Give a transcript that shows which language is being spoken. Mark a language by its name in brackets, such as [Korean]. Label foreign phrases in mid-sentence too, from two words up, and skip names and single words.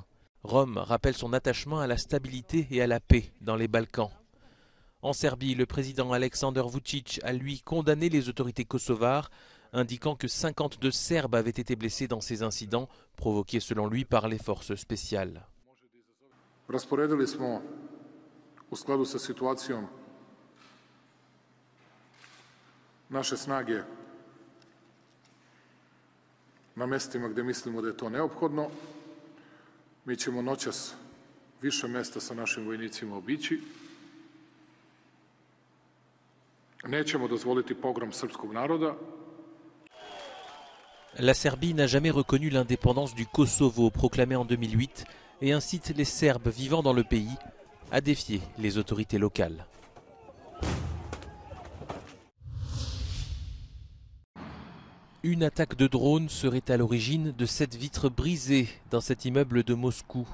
[French] Rome rappelle son attachement à la stabilité et à la paix dans les Balkans. En Serbie, le président Aleksandar Vučić a lui condamné les autorités kosovares, indiquant que 52 Serbes avaient été blessés dans ces incidents, provoqués selon lui par les forces spéciales. [Serbian] Rasporedili smo u skladu sa situacijom naše snage na mestima gde mislimo da je to neophodno. Mi ćemo noćas više mesta sa našim vojnicima obići. Nećemo dozvoliti pogrom srpskog naroda. [French] La Serbie n'a jamais reconnu l'indépendance du Kosovo proclamée en 2008 et incite les Serbes vivant dans le pays à défier les autorités locales. Une attaque de drone serait à l'origine de cette vitre brisée dans cet immeuble de Moscou.